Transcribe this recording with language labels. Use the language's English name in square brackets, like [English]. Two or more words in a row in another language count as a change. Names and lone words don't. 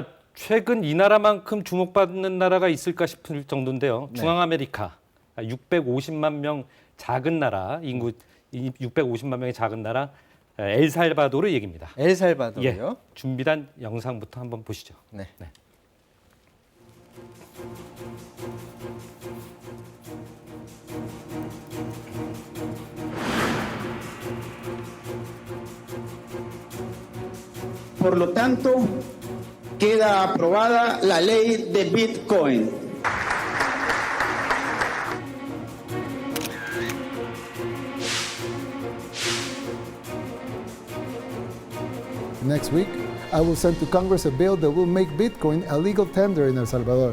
[Korean] 최근 이 나라만큼 주목받는 나라가 있을까 싶을 정도인데요. 네. 중앙아메리카 650만 명 작은 나라 인구 650만 명의 작은 나라 엘살바도르 얘기입니다. 엘살바도르요? 준비한 영상부터 한번 보시죠. 네. [Spanish] Por lo tanto, queda aprobada la ley de Bitcoin. [English] Next week, I will send to Congress a bill that will make Bitcoin a legal tender in El Salvador.